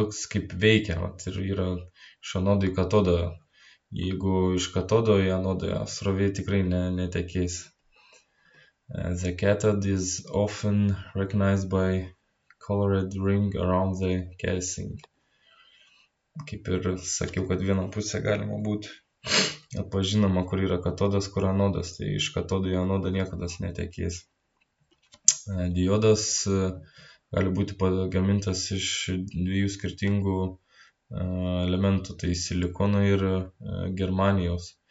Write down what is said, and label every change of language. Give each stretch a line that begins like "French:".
Lithuanian: Kaip veikia, ir yra iš anodo į katodą. Jeigu iš katodo į anodą, srovė tikrai netekės.
English: The cathode is often recognized by colored ring around the casing.
Lithuanian: Kaip ir sakiau, kad vieną pusę galima būti atpažinama, kur yra katodas, kur anodas. Tai iš katodo į anodą niekada netekės. Diodas gali būti pagamintas iš dviejų skirtingų elementų, tai silikono ir germanijos.